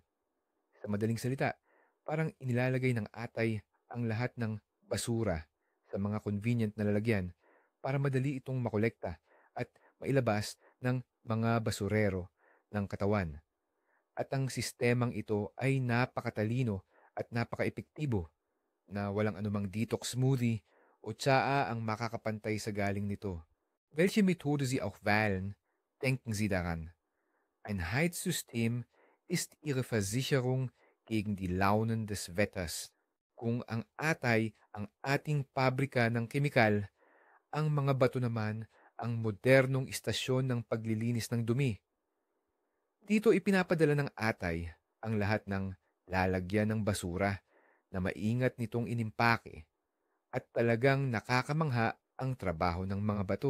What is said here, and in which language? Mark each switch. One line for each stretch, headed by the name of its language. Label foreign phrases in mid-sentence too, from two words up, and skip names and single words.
Filipino: Sa madaling salita, parang inilalagay ng atay ang lahat ng basura sa mga convenient na lalagyan para madali itong makolekta at mailabas ng mga basurero ng katawan. At ang sistemang ito ay napakatalino at napakaepektibo na walang anumang detox smoothie o tsaa ang makakapantay sa galing nito.
German: Welche Methode Sie auch wählen, denken Sie daran. Ein Heizsystem ist Ihre Versicherung gegen die Launen des Wetters.
Filipino: Kung ang atay ang ating pabrika ng kemikal, ang mga bato naman ang modernong istasyon ng paglilinis ng dumi. Dito ipinapadala ng atay ang lahat ng lalagyan ng basura na maingat nitong inimpake at talagang nakakamangha ang trabaho ng mga bato.